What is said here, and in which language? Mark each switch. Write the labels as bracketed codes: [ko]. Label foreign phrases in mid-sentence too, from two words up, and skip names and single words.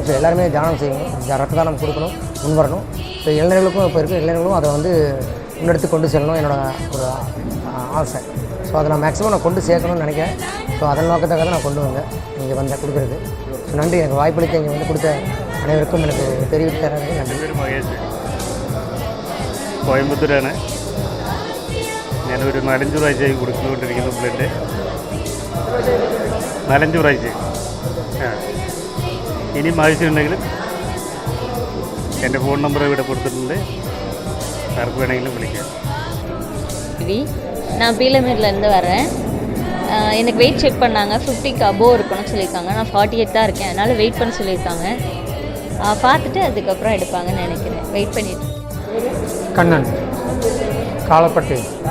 [ta] ஸோ எல்லாருமே தானம் செய்யணும், ரத்த தானம் கொடுக்கணும், முன் வரணும். ஸோ இளைஞர்களுக்கும் இப்போ இருக்க இளைஞர்களும் அதை வந்து முன்னெடுத்து கொண்டு செல்லணும் என்னோடய ஒரு ஆசை. ஸோ அதை நான் மேக்ஸிமம் நான் கொண்டு சேர்க்கணும்னு நினைக்கிறேன். ஸோ அதன் நோக்கத்துக்காக நான் கொண்டு வந்தேன் இங்கே வந்தேன் கொடுக்குறது. ஸோ நன்றி, எனக்கு வாய்ப்பளித்து இங்கே வந்து கொடுத்த அனைவருக்கும் எனக்கு தெரிவித்து தரது நன்றி. [ml] മഹേഷ്, കോയമ്പത്തൂരാണ്. ഞാനൊരു 4-5 പ്രാവശ്യമായി കൊടുത്തുകൊണ്ടിരിക്കുന്നു ബ്ലഡ്. 4-5 പ്രാവശ്യം. ഇനിയും ആവശ്യമുണ്ടെങ്കിലും എൻ്റെ ഫോൺ നമ്പർ ഇവിടെ കൊടുത്തിട്ടുണ്ട്, ആർക്ക് വേണമെങ്കിലും വിളിക്കാം. [ta] நான் பீலமேட்லேருந்து வரேன். எனக்கு [en] weight check [ta] பண்ணாங்க, 50க்கு அபோவ் இருக்கணும்னு சொல்லியிருக்காங்க. நான் 48 தான் இருக்கேன், அதனால் வெயிட் பண்ண சொல்லியிருக்காங்க. பார்த்துட்டு அதுக்கப்புறம் எடுப்பாங்கன்னு நினைக்கிறேன். வெயிட் பண்ணிட்டு. கண்ணன், காலப்பட்டி.